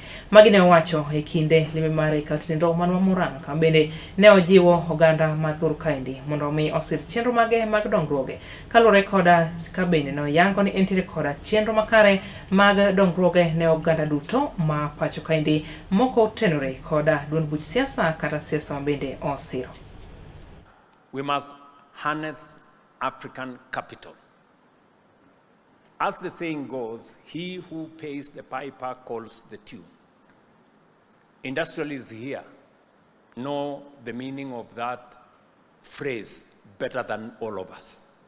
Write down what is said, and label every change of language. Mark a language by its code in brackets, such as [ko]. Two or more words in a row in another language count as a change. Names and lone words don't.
[luo] Magi ne owacho e kinde lime mare katendo mano ma Murang'a kama bende ne ojiwo oganda madhur ka indi mondo mi osir chenro mage mag dongruoge kalure koda ka bende no yango ni entiere koda chenro makare mag dongruoge ne oganda duto ma pacho kaindi moko tenore koda duond buch siasa kata siasa mabende osiro. [en] We must harness African capital. As the saying goes, he who pays the piper calls the tune. Industrialists here know the meaning of that phrase better than all of us.